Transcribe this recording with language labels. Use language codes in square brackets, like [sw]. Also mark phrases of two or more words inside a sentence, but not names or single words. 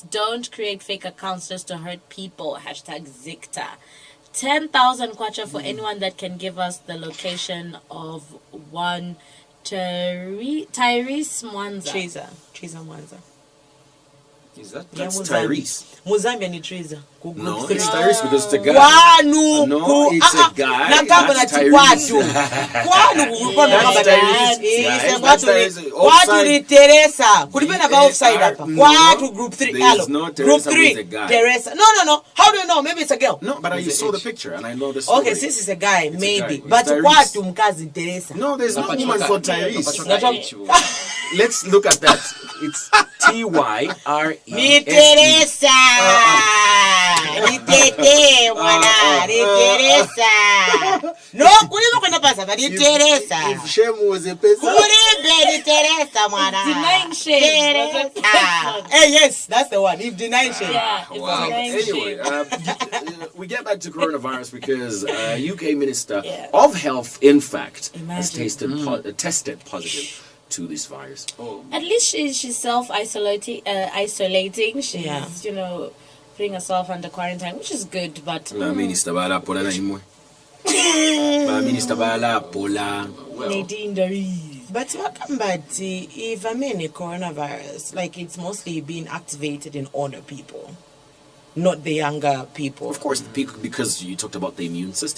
[en] Don't create fake accounts just to hurt people. Hashtag Zicta. 10,000 kwacha for anyone that can give us the location of one Tyrese Mwanza. Triza Mwanza. Is that That's Muzambique. Tyrese. [bem] Muzambia ni Triza. [en] No, it's Tyrese because it's a guy. [bem] Kwanu [en] No, it's a guy. [bem] nakamba [en] That's [bem] nati [en] Tyrese. [bem] kwatu kwanu kulipana [en] That's [bem] kama [en] Tyrese. Tyrese. That's Tyrese. [bem] Kwatu [en] Offside. [bem] ni Teresa kulipana ba offside hapa [en] No, [bem] kwatu group 3 [en] there's hello no group Teresa, 3 it's a guy. Teresa no how do you know maybe it's a girl No, but I He's saw the age. picture and I know the story. okay since it's a guy It's a maybe guy. but It's Tyrese. [bem] kwatu mkazi Teresa [en] No, there's no woman for Tyrese. Let's look at that. It's Tyrese. [bem] ni Teresa ni tete mwana ni Teresa no kulima kwenda pasa but ni Teresa [en] If Shem was a person. [bem] Kuribe ni Teresa mwana [en] Denying shame. Teresa. Hey, yes, that's the one. If denying shame. Yeah, it's Wow. denying Anyway, shame. we get back to coronavirus because UK Minister Yeah. of Health, in fact, has Imagine. tested positive to this virus. Oh, At least she's self-isolating. Isolating. She's Yeah. putting herself under quarantine, which is good. But [bem] Minister bala pola na imwe. Minister bala pola. [en] Nadine Doreen. But Wakambati, if I mean a coronavirus, like it's mostly being activated in older people, not the younger people. Of course, because you talked about the immune system.